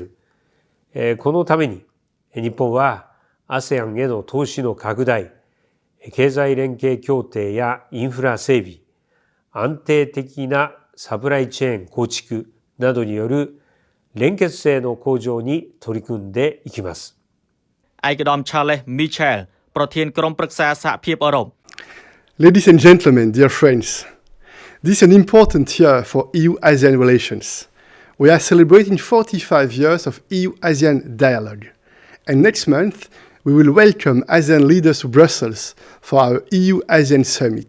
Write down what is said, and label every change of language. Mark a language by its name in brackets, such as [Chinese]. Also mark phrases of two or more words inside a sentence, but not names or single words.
[Japanese] このために、日本は ASEAN への投資の拡大、経済連携協定やインフラ整備、安定的なサプライチェーン構築などによる連結性の向上に取り組んでいきます。 [Khmer] ឯកឧត្តម Charles Michel ប្រធានក្រុមប្រឹក្សាសហភាពអឺរ៉ុប [English] Ladies and gentlemen, dear friends, this is an important year for EU-ASEAN relations. We are celebrating 45 years of EU-ASEAN dialogue. And next month, we will welcome ASEAN leaders to Brussels for our EU-ASEAN summit.